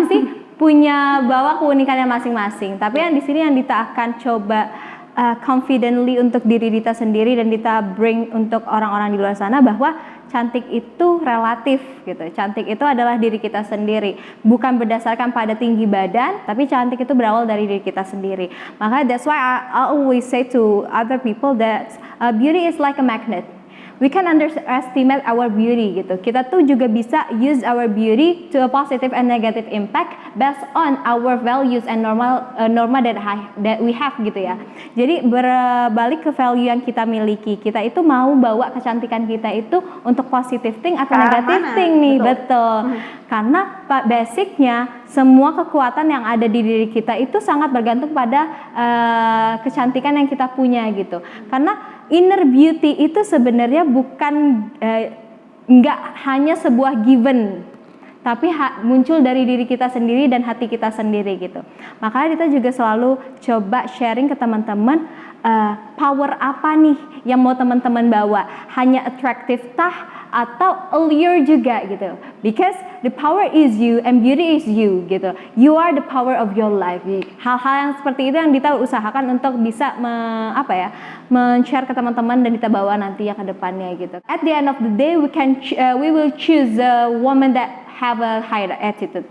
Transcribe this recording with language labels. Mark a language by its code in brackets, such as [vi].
[id] Pasti punya bawa keunikannya masing-masing. Tapi yang di sini yang Dita akan coba confidently untuk diri Dita sendiri, dan Dita bring untuk orang-orang di luar sana bahwa cantik itu relatif gitu. Cantik itu adalah diri kita sendiri, bukan berdasarkan pada tinggi badan, tapi cantik itu berawal dari diri kita sendiri. [en] Maka that's why I always say to other people that beauty is like a magnet. We can underestimate our beauty gitu. [id] Kita tuh juga bisa [en] use our beauty to a positive and negative impact based on our values and norma that we have gitu ya. [id] Jadi berbalik ke value yang kita miliki. Kita itu mau bawa kecantikan kita itu untuk positive thing atau negative thing nih, betul. Karena basicnya semua kekuatan yang ada di diri kita itu sangat bergantung pada kecantikan yang kita punya gitu. Karena inner beauty itu sebenarnya bukan nggak hanya sebuah given, tapi muncul dari diri kita sendiri dan hati kita sendiri gitu. Makanya kita juga selalu coba sharing ke teman-teman, power apa nih yang mau teman-teman bawa, hanya attractive tah atau allure juga gitu. [en] Because the power is you and beauty is you gitu. You are the power of your life. [id] Hal-hal yang seperti itu yang Dita usahakan untuk bisa men-share ke teman-teman dan Dita bawa nanti ya ke depannya gitu. [en] At the end of the day we will choose a woman that have a higher attitude.